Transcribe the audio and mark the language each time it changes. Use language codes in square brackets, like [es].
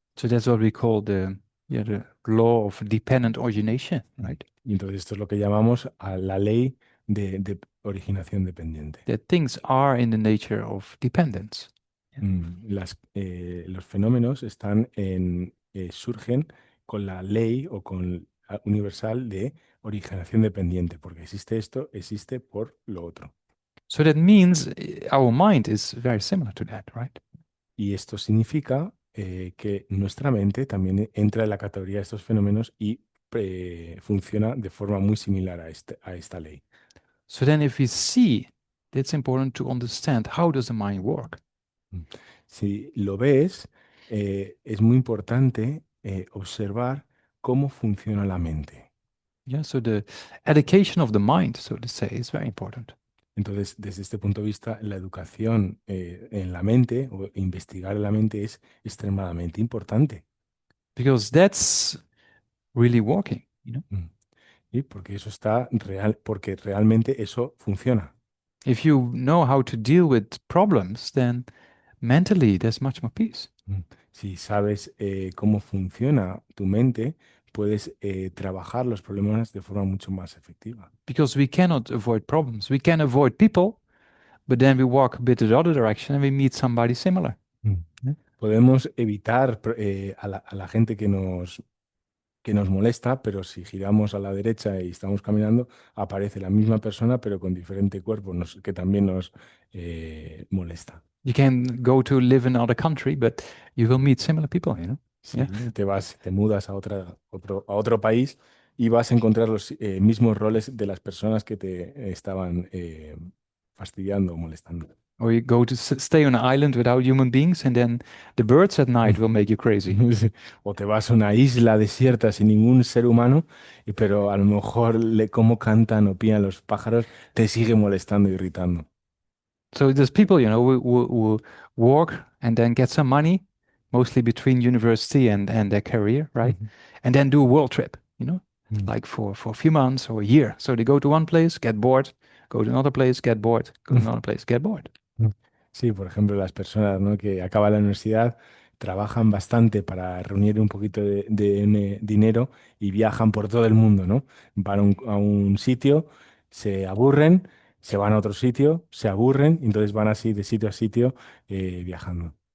[en] So that's what we call the law of dependent origination, right? [es] Y entonces esto es lo que llamamos a la ley de originación dependiente. [en] That things are in the nature of dependence. Yeah. [es] Los fenómenos surgen con la ley o con universal de originación dependiente, porque existe esto, existe por lo otro. [en] So that means our mind is very similar to that, right? [es] Y esto significa que nuestra mente también entra en la categoría de estos fenómenos y funciona de forma muy similar a esta ley. [en] So then if we see, it's important to understand how does the mind work. Mm. [es] Si lo ves, es muy importante observar cómo funciona la mente. [en] Yeah, so the education of the mind, so to say, is very important. [es] Entonces, desde este punto de vista, la educación en la mente o investigar en la mente es extremadamente importante. [en] Because that's really working, you know. Mm. [es] Y porque eso está real, porque realmente eso funciona. [en] If you know how to deal with problems, then mentally there's much more peace. [es] Si sabes cómo funciona tu mente, puedes trabajar los problemas de forma mucho más efectiva. [en] Because we cannot avoid problems. We can avoid people, but then we walk a bit the other direction and we meet somebody similar. Mm. Yeah. [es] Podemos evitar a la gente que nos molesta, pero si giramos a la derecha y estamos caminando, aparece la misma persona, pero con diferente cuerpo, que también nos molesta. [en] You can go to live in another country, but you will meet similar people, you know. [es] Sí, [en] Yeah. [es] te mudas a otro país y vas a encontrar los mismos roles de las personas que te estaban fastidiando o molestando. [en] Or you go to stay on an island without human beings, and then the birds at night will make you crazy. [es] Sí. O te vas a una isla desierta sin ningún ser humano, pero a lo mejor cómo cantan o pían los pájaros te sigue molestando, irritando. [en] So there's people, you know, who work and then get some money, mostly between university and their career, right? Ujú. And then do a world trip, you know, Mm. like for a few months or a year. So they go to one place, get bored, go to another place, get bored, go to another place, get bored. Mm. [es] Sí, por ejemplo, las personas, ¿no?, que acaban la universidad trabajan bastante para reunir un poquito de dinero y viajan por todo el mundo, ¿no? Van a un sitio, se aburren, se van a otro sitio, se aburren, y entonces van así de sitio a sitio viajando.